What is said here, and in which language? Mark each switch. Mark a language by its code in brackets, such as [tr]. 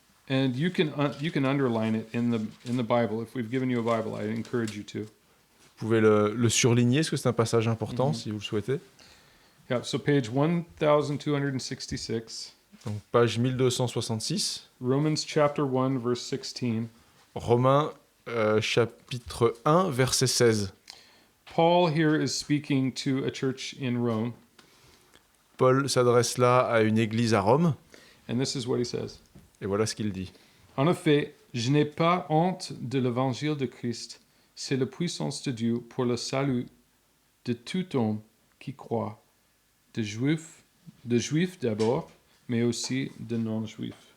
[en] And you can underline it in the Bible. If we've given you a Bible, I encourage you to. [fr] Vous pouvez le surligner, parce que c'est un passage important, si vous le souhaitez. [en] Yeah, so page 1266. [fr] Donc, page 1266. [en] Romans chapter 1, verse 16. [fr] Romains chapitre 1, verset 16. [en] Paul here is speaking to a church in Rome, [fr] Paul s'adresse là à une église à Rome, [en] and this is what he says. [fr] et voilà ce qu'il dit. En effet, je n'ai pas honte de l'évangile de Christ. C'est la puissance de Dieu pour le salut de tout homme qui croit, de juifs d'abord, mais aussi de non-juifs.